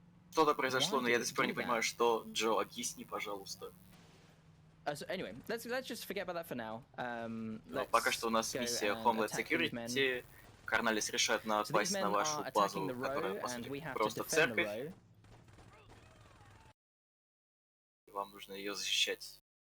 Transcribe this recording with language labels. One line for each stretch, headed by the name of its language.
Russian: Что-то произошло, но я до сих пор не понимаю, что. Джо, объясни, пожалуйста.
English: So anyway, let's just forget about that for now.
Russian: Пока что у нас миссия Homeland Security. Корналис решает напасть на вашу базу, которая, по сути, просто церковь. Вам нужно ее защищать.